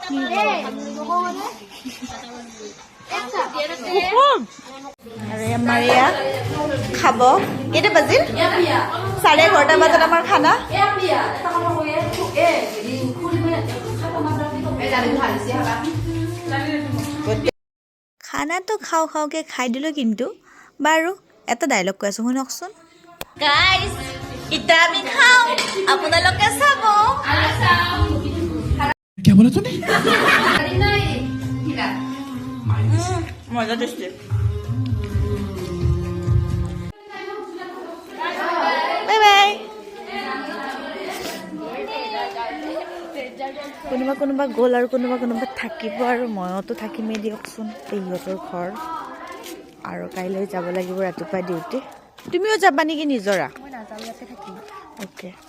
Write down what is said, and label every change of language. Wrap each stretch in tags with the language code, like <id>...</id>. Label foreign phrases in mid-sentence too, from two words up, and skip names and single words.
<as>আৰু আমাৰ এয়া খাব কেইটা বাজিল 11:30 বজাত আমাৰ খানা খানাটো খাওঁ খাওঁকে খাই দিলোঁ কিন্তু বাৰু এটা ডাইলগ কৈ আছোঁ শুনকচোন গাইজ এতিয়া আমি খাওঁ আপোনালোকে চাব</as> <hi>क्या बोला तूने</hi> <as>মজা</as> <en>tasty bye bye</en> <as>কোনোবা গ'ল আৰু কোনোবা থাকিব আৰু মইতো থাকিমেই দিয়কচোন পেহীহঁতৰ ঘৰ আৰু কাইলৈ যাব লাগিব ৰাতিপুৱা ডিউটি তুমিও যাবা নেকি নিজৰা অ'কে</as>